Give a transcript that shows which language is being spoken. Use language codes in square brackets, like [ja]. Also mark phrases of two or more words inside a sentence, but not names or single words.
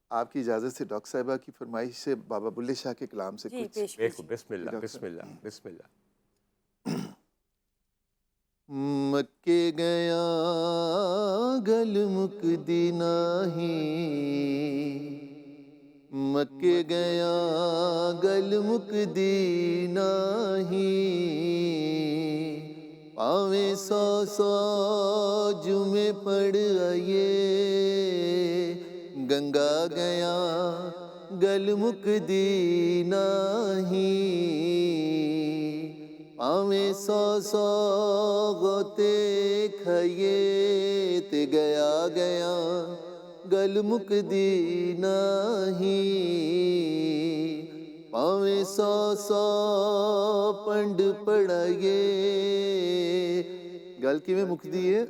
[ur] آپ کی اجازت سے ڈاکٹر صاحبہ کی فرمائش سے بابا بلے شاہ کے کلام سے جی کچھ پیش بالکل، کیجیے. [ar] بسم اللہ [ur] ڈاکٹر [ar] بسم اللہ بسم اللہ. [pa] مکے گیا گل مکدی نہیں، مکے گیا گل مکدی نہیں، پاویں سو سو جمعے پڑھ آئیے، گنگا گیا گل مکدی نہیں، پاویں سو سو غوطے کھائیے تے گیا گیا گل مکدی نہیں، پاویں سو سو پنڈ پڑھائیے. گل کیویں مکدی ہے؟